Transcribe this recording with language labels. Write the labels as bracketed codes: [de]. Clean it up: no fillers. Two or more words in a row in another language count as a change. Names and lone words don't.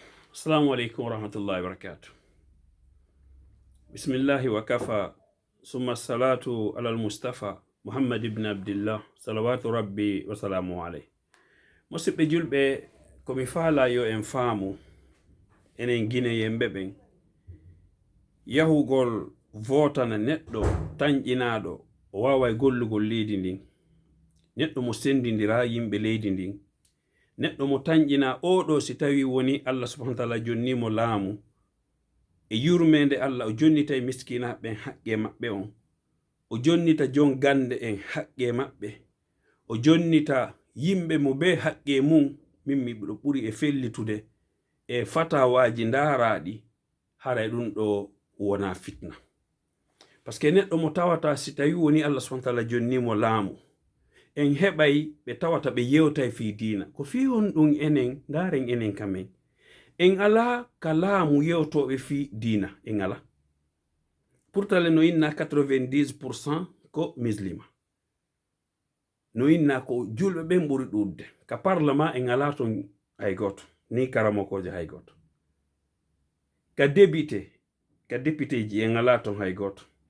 [ar] السلام عليكم ورحمة الله وبركاته. بسم الله وكفى، ثم الصلاة على المصطفى، محمد بن عبد الله، صلوات ربي وسلامه عليه. [ff] Musidɓe julɓe, komi faala yo en faamu enen Guinée yemɓe ɓen yahugol votana neɗɗo tañƴinaɗo o wawai gollugol leydi ndin, neɗɗo mo sendindira yimɓe leydi ndin, neɗɗo mo tañƴina oɗo si tawi woni Allah [ar] سبحانه وتعالى [ff] jonnimo laamu e yurmede Allah o jonnita e miskinaɓe en haqqe maɓɓe on, o jonnita jon gande en haqqe maɓɓe, o jonnita yimɓe mo be haqqe mum. Min miɗo ɓuri e fellitude e fatawaji ndaraɗi haray ɗum ɗo wona fitna, [fr] par ce que [ff] neɗɗo mo tawata si tawi woni Allah [ar] سبحانه وتعالى [ff] jonnimo laamu en heɓay ɓe tawata ɓe yewtay fi dina ko fi on ɗum enen ndaren enen kamen en ala ka laamu yewtoɓe fi dina en ala. Pourtale no inna 90% ko muslima, no inna ko julɓe ɓen ɓuri ɗudde, ka parlement en ala ton hay goto, ni karamokoje hay goto, ka député ji en ala ton hay goto.